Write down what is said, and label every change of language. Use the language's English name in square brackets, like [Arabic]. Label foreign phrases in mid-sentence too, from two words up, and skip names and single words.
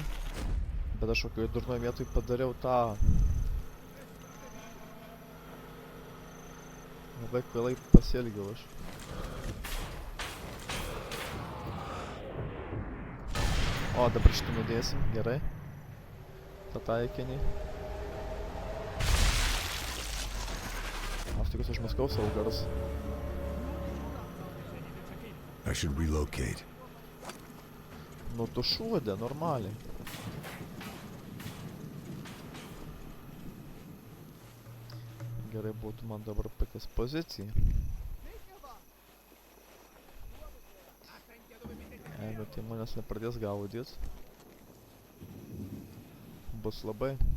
[Lithuanian] Bet aš kokioj durnoje vietoj padariau tą. Labai kvailai pasielgiau aš. O, dabar šitą nudėsim, gerai. tą taikinį. Aš tikiuosi užmaskau savo garsą. [English] I should relocate. [Lithuanian] Nu tu šūdė, normaliai. Gerai būtų man dabar pakeist poziciją. Jeigu tai manęs nepradės gaudyt, bus labai.